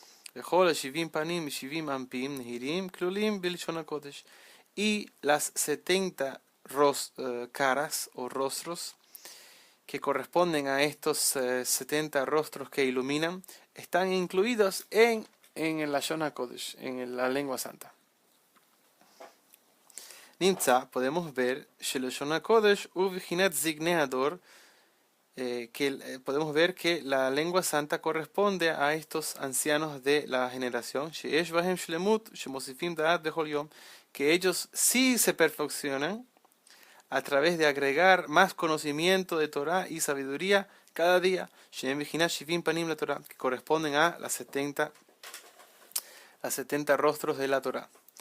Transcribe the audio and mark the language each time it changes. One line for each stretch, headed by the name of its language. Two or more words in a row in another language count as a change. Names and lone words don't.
Spanish: Y las 70 caras o rostros que corresponden a estos 70 rostros que iluminan están incluidos en el
Hebrew: לשון הקודש,
Spanish: en la lengua santa.
Hebrew: נמצא,
Spanish: podemos ver
Hebrew: לשון הקודש ובבחינת זקני הדור,
Spanish: podemos ver que la lengua santa corresponde a estos ancianos de la generación, que ellos sí se perfeccionan a través de agregar más conocimiento de Torah y sabiduría cada día, que corresponden a las 70 rostros de la Torah.